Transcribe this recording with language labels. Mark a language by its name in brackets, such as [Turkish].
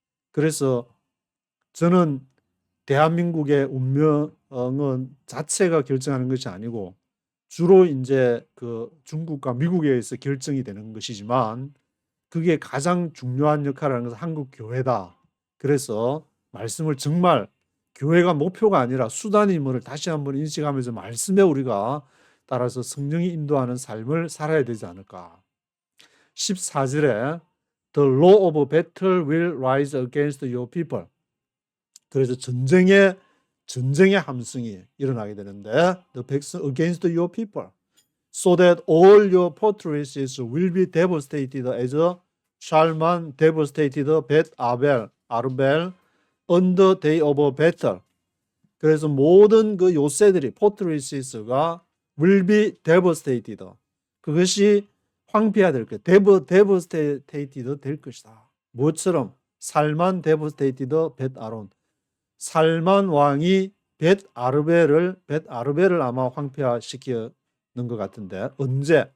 [Korean] 그래서 저는 대한민국의 운명은 자체가 결정하는 것이 아니고 주로 이제 그 중국과 미국에 의해서 결정이 되는 것이지만 그게 가장 중요한 역할을 하는 것은 한국 교회다. 그래서 말씀을 정말 교회가 목표가 아니라 수단임을 다시 한번 인식하면서 말씀에 우리가 따라서 성령이 인도하는 삶을 살아야 되지 않을까. 14절에 [English] The law of battle will rise against your people. [Korean] 그래서 전쟁의 함성이 일어나게 되는데 [English] The battle against your people. So that all your fortresses will be devastated as Shalman devastated Bet Arbel on the day of battle. [Korean] 그래서 모든 그 요새들이 포트리시스가 [English] will be devastated. [Korean] 그것이 황폐화 될 것. devastated 될 것이다. 뭐처럼 살만 devastated bet 아론. 살만 왕이 bet 아르벨을 아마 황폐화 시키는 것 같은데 언제?